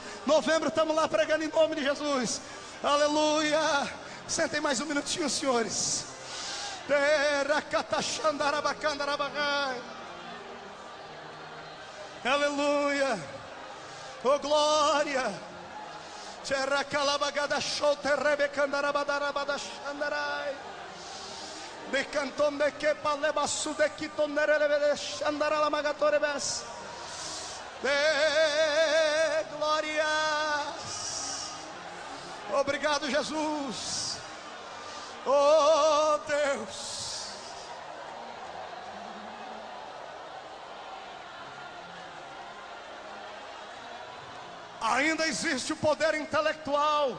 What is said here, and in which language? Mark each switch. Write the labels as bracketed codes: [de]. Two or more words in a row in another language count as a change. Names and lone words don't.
[pt] Novembro estamos lá pregando em nome de Jesus. Aleluia. Sentem mais um minutinho, senhores. Aleluia. Oh glória. De canton de que palebasu de quitonere shandara la magatore bes. Glórias. Obrigado, Jesus. Oh Deus. Ainda existe o poder intelectual.